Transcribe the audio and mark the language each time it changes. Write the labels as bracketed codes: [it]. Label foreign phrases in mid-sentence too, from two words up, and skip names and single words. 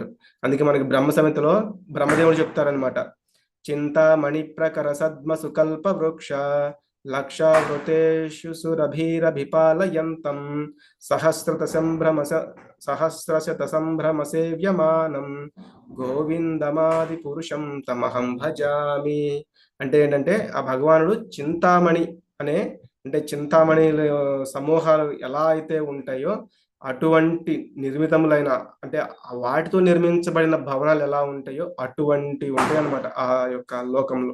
[te] అందుకే మనకి బ్రహ్మ సమితిలో బ్రహ్మదేవుడు చెప్తారనమాట. [sa] చింతామణి ప్రకర సద్మ సుకల్ప వృక్ష లక్షావృతేషు సురభిరభిపాలయంతం సహస్రశత సంభ్రమ సేవ్యమానం గోవిందమాది పురుషం తమహం భజామి. [te] అంటే ఏంటంటే ఆ భగవానుడు చింతామణి అనే, అంటే చింతామణి సమూహాలు ఎలా అయితే ఉంటాయో అటువంటి నిర్మితములైన, అంటే వాటితో నిర్మించబడిన భవనాలు ఎలా ఉంటాయో అటువంటి ఉంటాయి అన్నమాట ఆ యొక్క లోకంలో.